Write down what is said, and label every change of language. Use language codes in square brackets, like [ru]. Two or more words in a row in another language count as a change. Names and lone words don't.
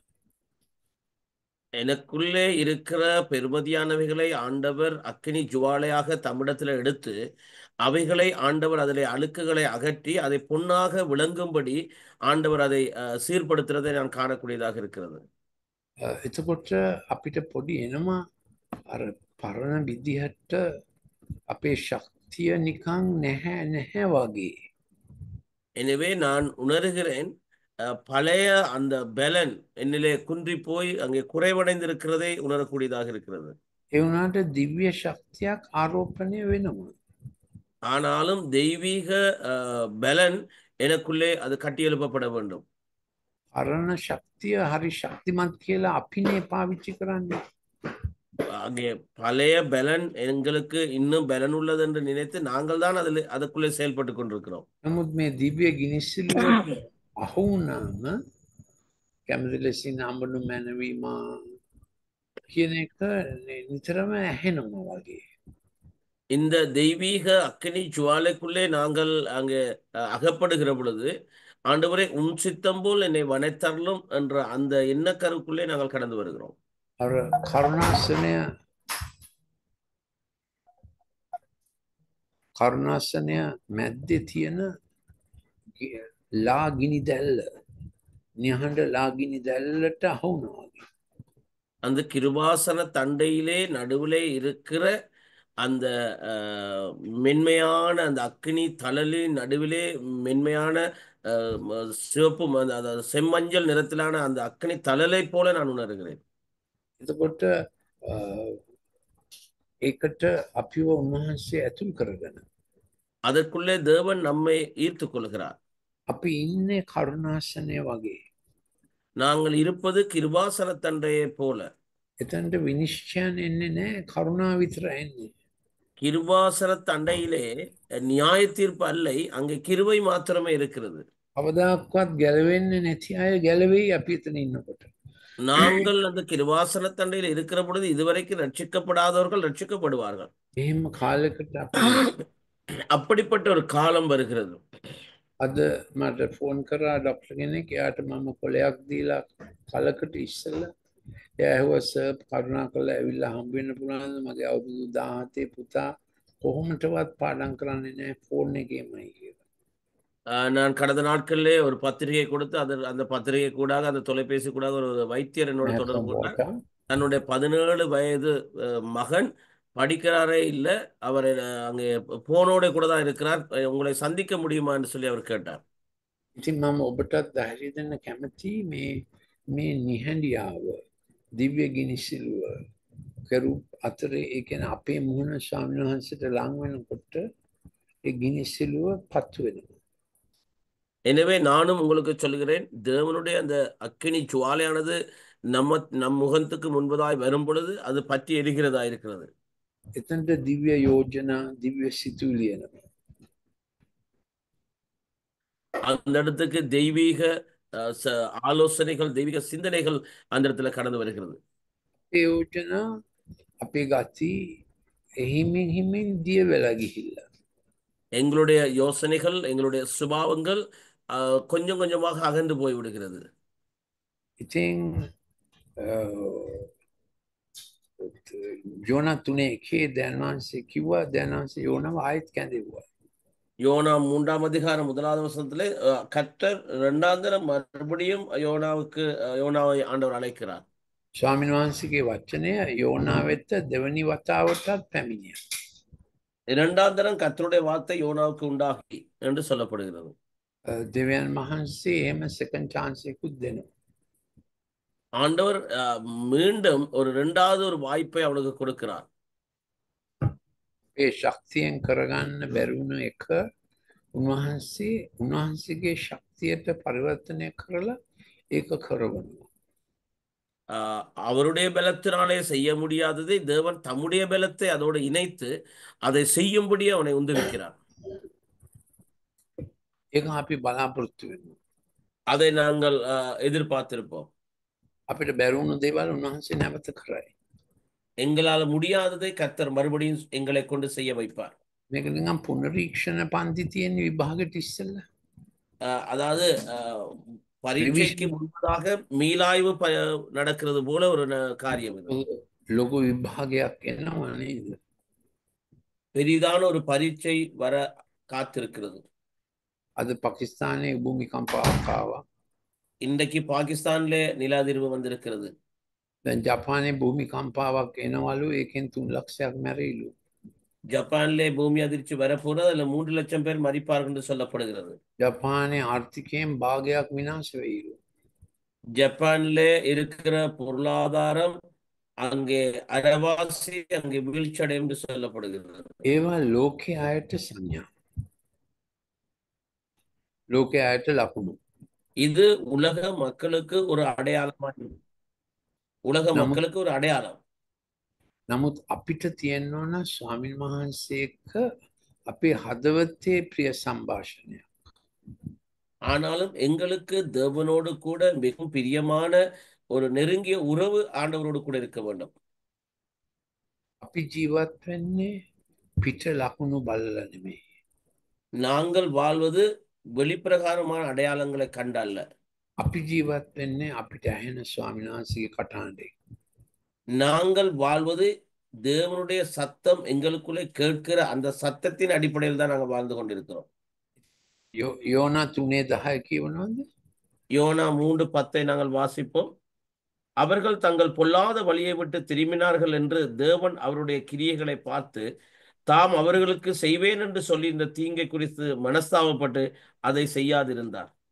[ta] எனக்குள்ளே இருக்கிற பெருமதியானவைகளை ஆண்டவர் அக்கினி ஜுவாலையாக தம்மிடத்தில் எடுத்து அவைகளை ஆண்டவர் அதிலே அழுக்குகளை அகற்றி அதை பொன்னாக விளங்கும்படி ஆண்டவர் அதை சீர்படுத்துறதை நான் காணக்கூடியதாக இருக்கிறது. [si] එතකොට අපිට පොඩි එනවා අර පරණ විදිහට අපේ ශක්තිය නිකං නැහැ නැහැ වගේ. [ta] எனவே நான் உணர்கிறேன் பழைய அந்த பலன் என்னிலே குன்றி போய் அங்கே குறைவடைந்திருக்கிறதை உணரக்கூடியதாக இருக்கிறது. [si] ඒ වුණාට දිව්‍ය ශක්තියක් ආරෝපණය වෙනවා. [ta] ஆனாலும் தெய்வீக பலன் எனக்குள்ளே அது கட்டியெழுப்பப்பட வேண்டும். [si] පරණ ශක්තිය හරි ශක්තිමත් කියලා අපිනේ පාවිච්චි කරන්නේ. [ta] அங்கே பழைய பலன் எங்களுக்கு இன்னும் பலன் உள்ளது என்று நினைத்து நாங்கள் தான் அதில் அதுக்குள்ளே செயல்பட்டு கொண்டிருக்கிறோம். [si] නමුත් මේ දිව්‍ය ගිනිසිල්ලුවට අහු වුණාම කැමති ලෙසින් අඹනු මැනවීම කියන එක නිතරම ඇහෙනවා වගේ. [ta] இந்த தெய்வீக அக்கினி ஜுவாலைக்குள்ளே நாங்கள் அங்கே அகப்படுகிற பொழுது ஆண்டவரே உன் சித்தம் போல் என்னை வனைத்தரலும் என்ற அந்த எண்ணக்கருக்குள்ளே நாங்கள் கடந்து வருகிறோம். [si] අර කරුණාසනය මැද්දේ තියෙන ලාගිනි දැල්ල නිහඬ ලාගිනි දැල්ලට අහු වුණා වගේ. [ta] அந்த கிருபாசன தண்டையிலே நடுவிலே இருக்கிற அந்த மென்மையான அந்த அக்கினி தழலின் நடுவிலே மென்மையான சிவப்பு அதாவது செம்மஞ்சள் நிறத்திலான அந்த அக்கினி தழலை போல நான் உணர்கிறேன். [si] එතකොට ඒකට අපිව උන්වහන්සේ ඇතුල් කරගෙන [ta] அதற்குள்ளே தேவன் நம்மை ஈர்த்து கொள்கிறார். [si] අපි ඉන්නේ කරුණාසනය වගේ. [ta] நாங்கள் இருப்பது கிருபாசன தண்டையை போல. [si] එතන්ට විනිශ්චයන් එන්නේ නැහැ කරුණා විතර එන්නේ. [ta] கிருபாசன தண்டையிலே நியாய தீர்ப்பு அல்லை, அங்கே கிருபை மாத்திரமே இருக்கிறது. [si] කවදාක්වත් ගැලවෙන්නේ නැති අය ගැලවෙයි අපි එතන ඉන්නකොට. [ta] நாங்கள் அந்த கிருபாசன தண்டையில் இருக்கிற பொழுது இதுவரைக்கும் ரட்சிக்கப்படாதவர்கள் ரட்சிக்கப்படுவார்கள். [si] එහෙම කාලයකට [ta] அப்படிப்பட்ட ஒரு காலம் வருகிறது. [si] අද මට ෆෝන් කරා ඩොක්ටර් කෙනෙක් එයාට මම කොලයක් දීලා කලකට ඉස්සෙල්ලා එයා ඇහුවා සර් කරුණා කරලා ඇවිල්ලා හම්බ වෙන්න පුළුවන්ද මගේ අවුරුදු 17 පුතා කොහොමදවත් පාඩම් කරන්නේ නැහැ ෆෝන් එකේමයි කියලා. [ta] நான் கடந்த நாட்களிலே ஒரு பத்திரிகை கொடுத்து அந்த பத்திரிகை கூடாக அந்த தொலைபேசி கூடாக ஒரு வைத்தியர் என்னோட தொடர்பு கொண்டார். தன்னுடைய 17 வயது மகன் படிக்கிறாரே இல்லை, அவர் அங்கே போனோட கூட தான் இருக்கிறார், உங்களை சந்திக்க முடியுமா என்று சொல்லி அவர் கேட்டார். [si] ඉතින් මම ඔබටත් ධෛර්යය දෙන්න කැමතියි මේ නිහඬියාව දිව්‍ය ගිනිසිලුව කරු අතරේ ඒ කියන්නේ අපේ මුහුණ ස්වාමීන් වහන්සේට ලං වෙනකොට ඒ ගිනිසිලුව පත්තු වෙනවා. [ta] எனவே நானும் உங்களுக்கு சொல்கிறேன், தேவனுடைய அந்த அக்கினி ஜுவாலையானது நம் முகத்துக்கு முன்பதாய் வரும் பொழுது அது பற்றி எரிகிறதா இருக்கிறது. [si] එතනට දිව්‍ය යෝජනා දිව්‍ය සිතුවිලි එනවා. [ta] அந்த இடத்துக்கு தெய்வீக ஆலோசனைகள் தெய்வீக சிந்தனைகள் அந்த இடத்துல கடந்து வருகிறது. [si] ඒ යෝජනා අපේ ගති හිමින් දිය වෙලා ගිහිල්ලා. [ta] எங்களுடைய யோசனைகள் எங்களுடைய சுபாவங்கள் கொஞ்சம் கொஞ்சமாக அகன்று போய் விடுகிறது. [si] ඉතින් යෝනා 3:1 දැනවන්සේ කිව්වා දැනවන්සේ යෝනාව ආයෙත් කැඳෙව්වා. [ta] யோனா 3ஆம் அதிகாரம் 1வது வசனத்திலே கர்த்தர் 2ஆம் தரம் மறுபடியும் யோனாவை ஆண்டவர் அழைக்கிறார். [si] ස්වාමීන් වහන්සේගේ වචනය යෝනා වෙත දෙවනි වතාවටත් පැමිණියා. [ta] 2ஆம் தரம் கர்த்தருடைய வார்த்தை யோனாவுக்கு உண்டாகி என்று சொல்லப்படுகிறது. [si] දෙවියන් වහන්සේ එහෙම [en] second chance [si] එකකුත් දෙනවා. [ta] ஆண்டவர் மீண்டும் ஒரு 2வது ஒரு வாய்ப்பை அவனுக்கு கொடுக்கிறார். [si] ඒ ශක්තියෙන් කරගන්න බැරි වුණ එක උන්වහන්සේගේ ශක්තියට පරිවර්තනය කරලා ඒක කරවනවා. [ta] அவருடைய பலத்தினாலே செய்ய முடியாததை தேவன் தம்முடைய பலத்தை அதோடு இணைத்து அதை செய்யும்படி அவனை உந்துவிக்கிறார். [si] ඒක අපි බලාපොරොත්තු වෙනවා. [ta] அதை நாங்கள் எதிர்பார்த்திருப்போம். [si] අපිට බැරුණු දේවල් උන්වහන්සේ නැවත කරයි. [ta] எங்களால் முடியாததை கர்த்தர் மறுபடியும் எங்களை கொண்டு செய்ய வைப்பார். [si] මේක නිකන් පුනරීක්ෂණ පන්ති තියෙන විභාගෙට ඉස්සෙල්ලා. [ta] அதாவது பரீட்சைக்கு முன்பதாக மீளாய்வு நடக்கிறது போல ஒரு காரியம் இது. [si] ලොකු විභාගයක් එනවා නේද? [ta] பெரிதான ஒரு பரீட்சை வர காத்திருக்கிறது. [si] අද පාකිස්තානයේ භූමිකම්පාවක් ආවා. [ta] இன்றைக்கு பாகிஸ்தான்ல நில அதிர்வு வந்திருக்கிறது. [si] දැන් ජපානයේ භූමිකම්පාවක් එනවලු, ඒකෙන් 3 ලක්ෂයක් මැරිලු. [ta] ஜப்பான்ல பூமி அதிர்ச்சி வரப்போறது, அதுல 3 லட்சம் பேர் மரிப்பார்கள் என்று சொல்லப்படுகிறது. [si] ජපානයේ ආර්ථිකයෙන් භාගයක් විනාශ වෙයිලු. [ta] ஜப்பான்ல இருக்கிற பொருளாதாரம் அங்கே அரைவாசி அங்கே வீழ்ச்சியடையும் என்று சொல்லப்படுகிறது. [si] ඒවා ලෝකයේ අයට සංඥා. ලෝකයේ අයට ලකුණු. [ta] இது உலக மக்களுக்கு ஒரு அடையாளமாக, உலக மக்களுக்கு ஒரு அடையாளம். [si] නමුත් අපිට තියෙන්න ඕන ස්වාමීන් වහන්සේ එක්ක අපේ හදවතේ ප්‍රිය සංഭാෂණයක්. [ta] ஆனாலும் எங்களுக்கு தேவனோடு கூட மிகவும் பிரியமான ஒரு நெருங்கிய உறவு ஆண்டவரோடு கூட இருக்க வேண்டும். [si] අපි ජීවත් වෙන්නේ පිට ලකුණු බලලා නෙමෙයි. [ta] நாங்கள் வாழ்வது வெளிப்பிரகாரமான அடையாளங்களை கண்டல்ல. [si] අපි ජීවත් වෙන්නේ අපිට ඇහෙන ස්වාමීන් වහන්සේගේ කටහඬේ. [ta] நாங்கள் வாழ்வது தேவனுடைய சத்தம் எங்களுக்குள்ளே கேட்கிற அந்த சத்தத்தின் அடிப்படையில் தான் நாங்கள் வாழ்ந்து கொண்டிருக்கிறோம். [si] யோனா 3:10 කියවනවද? [ta] யோனா 3:10 நாங்கள் வாசிப்போம். அவர்கள் தங்கள் பொல்லாத வழியை விட்டு திரும்பினார்கள் என்று தேவன் அவருடைய கிரியைகளை பார்த்து தாம் அவர்களுக்கு செய்வேன் என்று சொல்லி இந்த தீங்கை குறித்து மனஸ்தாபப்பட்டு அதை செய்யாதிருந்தார்.